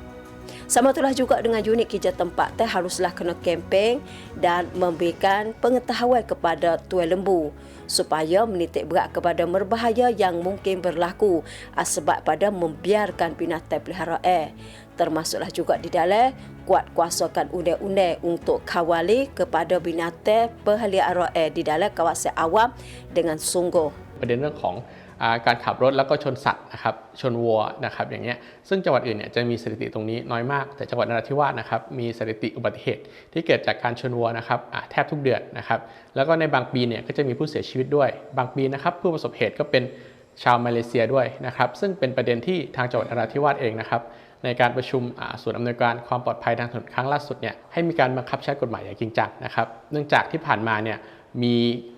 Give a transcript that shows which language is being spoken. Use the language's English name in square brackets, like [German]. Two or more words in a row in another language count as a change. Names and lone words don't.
[Malay] Sama itulah juga dengan unit kerja tempat teh haruslah kena kempen dan memberikan pengetahuan kepada tuan lembu supaya menitik berat kepada berbahaya yang mungkin berlaku sebab pada membiarkan binatang peliharaan. Termasuklah juga di dalam kuat kuasakan undang-undang untuk kawali kepada binatang peliharaan di dalam kawasan awam dengan sungguh. [Thai] ประเด็นเรื่องของการขับรถแล้วก็ชนสัตว์นะครับชนวัวนะครับอย่างเงี้ยซึ่งจังหวัดอื่นเนี่ยจะมีสถิติตรงนี้น้อยมากแต่จังหวัดนราธิวาสนะครับมีสถิติอุบัติเหตุที่เกิดจากการชนวัวนะครับแทบทุกเดือนนะครับแล้วก็ในบางปีเนี่ยก็จะมีผู้เสียชีวิตด้วยบางปีนะครับผู้ประสบเหตุก็เป็นชาวมาเลเซียด้วยนะครับซึ่งเป็นประเด็นที่ทางจังหวัดนราธิวาสเองนะครับในการประชุมส่วนอำนวยการความปลอดภัยทางถนนครั้งล่าสุดเนี่ยให้มีการบังคับใช้กฎหมายอย่างจริงจังนะครับเนื่องจากที่ผ่านมาเนี่ยมี